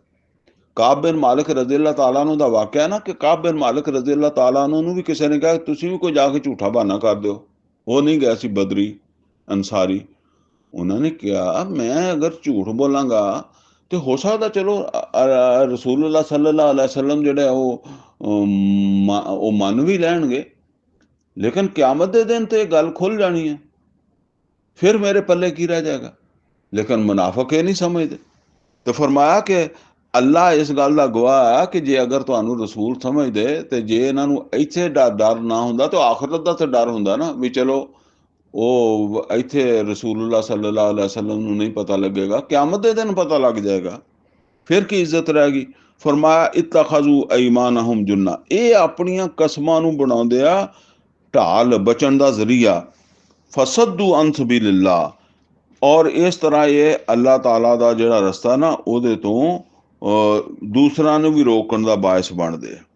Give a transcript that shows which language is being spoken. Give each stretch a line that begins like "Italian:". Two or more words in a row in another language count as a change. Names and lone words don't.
Punjabi: ਕਾਬ ਬਿਨ ਮਾਲਿਕ
Arabic: رضي الله تعالى عنه
Punjabi: ਦਾ ਵਾਕਿਆ ਨਾ, ਕਿ ਕਾਬ ਬਿਨ ਮਾਲਿਕ
Arabic: رضي الله تعالى عنه
Punjabi: ਵੀ ਕਿਸੇ ਨੇ ਕਿਹਾ ਤੁਸੀਂ ਵੀ ਕੋਈ ਜਾ ਕੇ ਝੂਠਾ ਬਹਾਨਾ ਕਰ ਦਿਓ। ਉਹ ਨਹੀਂ ਗਿਆ ਸੀ ਬਦਰੀ ਅੰਸਾਰੀ। ਉਹਨਾਂ ਨੇ ਕਿਹਾ ਮੈਂ ਅਗਰ ਝੂਠ ਬੋਲਾਂਗਾ ਤੇ ਹੋ ਸਕਦਾ ਚਲੋ ਰਸੂਲੁल्लाह
Arabic: صلى الله عليه وسلم
Punjabi: ਜਿਹੜੇ ਉਹ ਮੰਨ ਵੀ ਲੈਣਗੇ, ਲੇਕਿਨ ਕਿਆਮਤ ਦੇ ਦਿਨ ਤੇ ਇਹ ਗੱਲ ਖੁੱਲ ਜਾਣੀ ਹੈ, ਫਿਰ ਮੇਰੇ ਪੱਲੇ ਕੀ ਰਹਿ ਜਾਏਗਾ। ਲੇਕਿਨ ਮੁਨਾਫਿਕ ਇਹ ਨਹੀਂ ਸਮਝਦੇ। ਤੇ ਫਰਮਾਇਆ ਕਿ ਅੱਲਾ ਇਸ ਗੱਲ ਦਾ ਗਵਾਹ ਹੈ ਕਿ ਜੇ ਅਗਰ ਤੁਹਾਨੂੰ ਰਸੂਲ ਸਮਝਦੇ ਤੇ ਜੇ ਇਹਨਾਂ ਨੂੰ ਇੱਥੇ ਡਰ ਨਾ ਹੁੰਦਾ ਤਾਂ ਆਖਰਤ ਦਾ ਤਾਂ ਡਰ ਹੁੰਦਾ ਨਾ, ਵੀ ਚਲੋ ਉਹ ਇੱਥੇ ਰਸੂਲੁल्लाह
Arabic: صلى الله عليه وسلم
Punjabi: ਨੂੰ ਨਹੀਂ ਪਤਾ ਲੱਗੇਗਾ, ਕਿਆਮਤ ਦੇ ਦਿਨ ਪਤਾ ਲੱਗ ਜਾਏਗਾ, ਫਿਰ ਕੀ ਇੱਜ਼ਤ ਰਹਿ ਗਈ। ਫਰਮਾਇਆ
Arabic: اتخذوا أيمانهم جنة,
Punjabi: ਇਹ ਆਪਣੀਆਂ ਕਸਮਾਂ ਨੂੰ ਬਣਾਉਂਦੇ ਆ ਢਾਲ, ਬਚਣ ਦਾ ਜ਼ਰੀਆ।
Arabic: فصدوا عن سبيل الله,
Punjabi: ਔਰ ਇਸ ਤਰ੍ਹਾਂ ਇਹ ਅੱਲਾਹ ਤਾਲਾ ਦਾ ਜਿਹੜਾ ਰਸਤਾ ਨਾ ਉਹਦੇ ਤੋਂ ਦੂਸਰਾਂ ਨੂੰ ਵੀ ਰੋਕਣ ਦਾ ਬਾਇਸ ਬਣਦੇ ਆ।